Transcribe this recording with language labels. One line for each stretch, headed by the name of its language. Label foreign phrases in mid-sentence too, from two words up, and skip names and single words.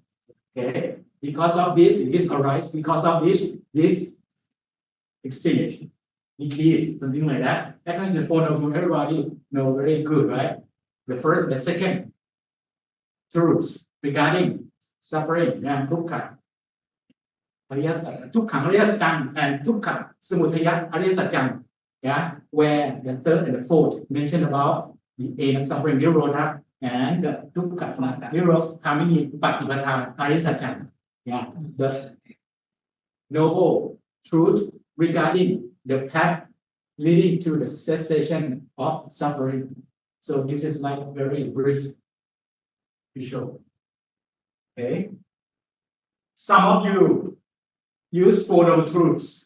English: Okay. Because of this arise. Because of this extinction. Decrease, something like that. According to the Four Noble Truths, everybody know very good, right? The first, the second truths regarding suffering and dukkha.
Pali: Dukkha Ariyasajjang and dukkha samudaya Ariyasajjang.
English: Yeah, where the third and the fourth mention about the end of suffering, nirodha, and the
Pali: dukkha nirodha kamini patipatthana Ariyasajjang.
English: Yeah, the noble truth regarding the path leading to the cessation of suffering. So this is like very brief to show. Okay. Some of you use Four Noble Truths.